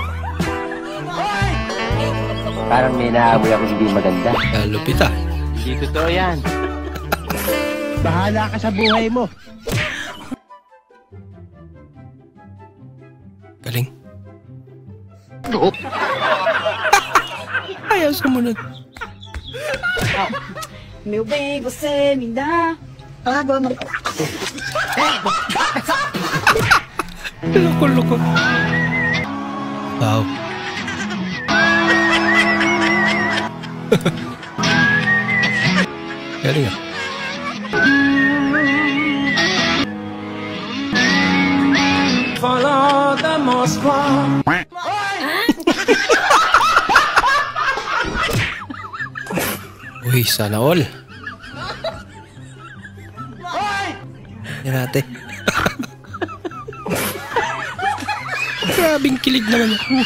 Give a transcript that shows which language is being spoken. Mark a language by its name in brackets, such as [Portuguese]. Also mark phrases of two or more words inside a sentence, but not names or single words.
[Filipino] Parang may naamoy ako hindi maganda. Lupit ah. Hindi totoo yan. Bahala ka sa buhay mo. Galing. Ayaw sumunod. [Portuguese] Meu bem, você me dá água no... [Filipino] Loko-loko. Wow. Galing ah. [English] Follow the Moskva. [Filipino] Uy, sana all. Yan natin. Grabing kilig naman.